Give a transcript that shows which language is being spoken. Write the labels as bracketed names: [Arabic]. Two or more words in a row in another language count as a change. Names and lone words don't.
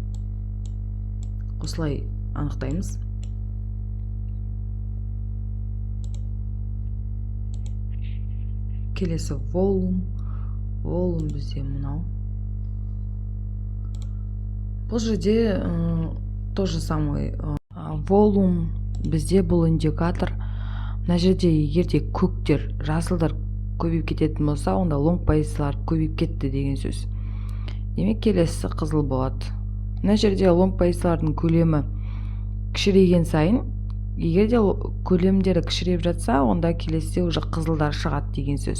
[Kazakh] Осылай анықтаймыз. Келесі volume. Volume бізде мынау. Бұл жерде [Russian] то же самое. [Kazakh] Volume бізде бұл индикатор. Мына жерде егерде көктер, жасылдар көбейіп кететін болса, онда long позициялар көбейіп кетті деген сөз. Демек келесі қызыл болады. Мына жерде long позициялардың көлемі кішірейген сайын, егерде көлемдері кішірейіп жатса, онда келесіде уже қызылдар шығады деген сөз.